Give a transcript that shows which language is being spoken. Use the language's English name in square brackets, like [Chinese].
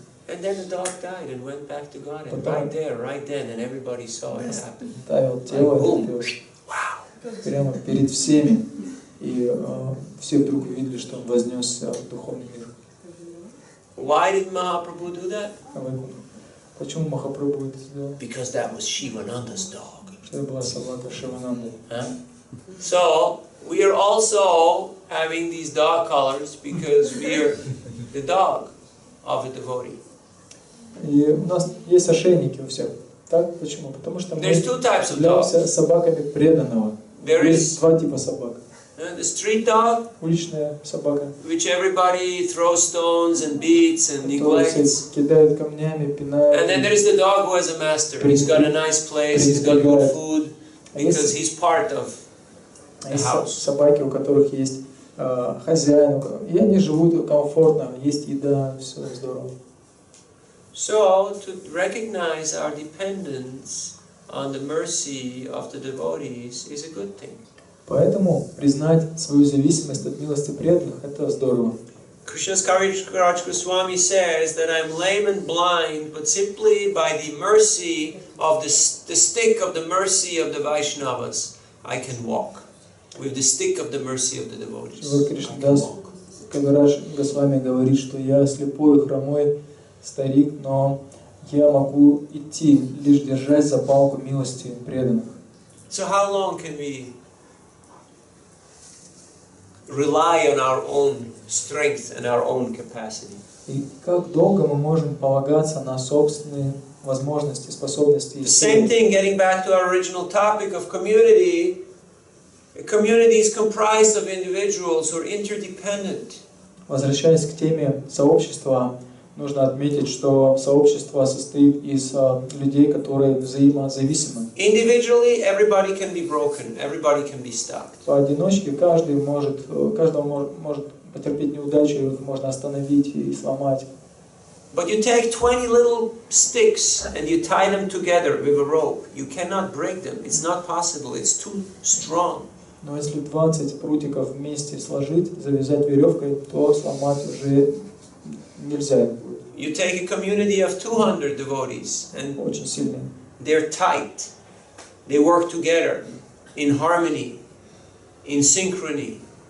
[English] And then the dog died and went back to God, and right there, right then, and everybody saw it happen. [Russian] Оставил тело этот пес. Прямо перед всеми. И все вдруг увидели, что он вознесся в духовный мир. [English] Why did Mahaprabhu do that? [Russian] Почему Махапрабху это сделал? [English] Because that was Shivananda's dog. [Russian] Это была собака Шивананды. [English] So we are also having these dog collars because we are the dog of a devotee. [Russian] И у нас есть ошейники у всех. Так? Почему? Потому что мы являемся собаками преданного. Есть два типа собак. [English] The street dog, [Russian] уличная собака, [English] which everybody throws stones and beats and neglects. [Russian] Кидают камнями, пинают. [English] And then there is the dog who has a master. He's got a nice place, he's got good food, because he's part of the house. [Russian] Собаки, у которых есть хозяин, и они живут комфортно, есть еда, все здорово. [English] So to recognize our dependence on the mercy of the devotees is a good thing. [Russian] Поэтому признать свою зависимость от милости преданных — это здорово. [English] Krishna's Kaviraj Goswami says that I'm lame and blind, but simply by the mercy of the stick of the mercy of the Vaishnavas, I can walk. With the stick of the mercy of the devotees. [Russian] Кришнадас Кавирадж Госвами говорит, что я слепой и хромой старик, но я могу идти, лишь держась за палку милости преданных. [English] So how long can we rely on our own strength and our own capacity? [Russian] И как долго мы можем полагаться на собственные возможности, способности? [English] The same thing, getting back to our original topic of community. A community is comprised of individuals who are interdependent. [Russian] Возвращаясь к теме сообщества, нужно отметить, что сообщество состоит из людей, которые взаимозависимы. [English] Individually, everybody can be broken, everybody can be stopped. [Russian] Поодиночке каждого может потерпеть неудачу, их можно остановить и сломать. [English] But you take 20 little sticks and you tie them together with a rope. You cannot break them. It's not possible. It's too strong. [Russian] Но если 20 прутиков вместе сложить, завязать веревкой, то сломать уже нельзя будет. [English] You take a community of 200 devotees and [Russian] Очень сильные. [English] they're tight. They work together in harmony, in synchrony.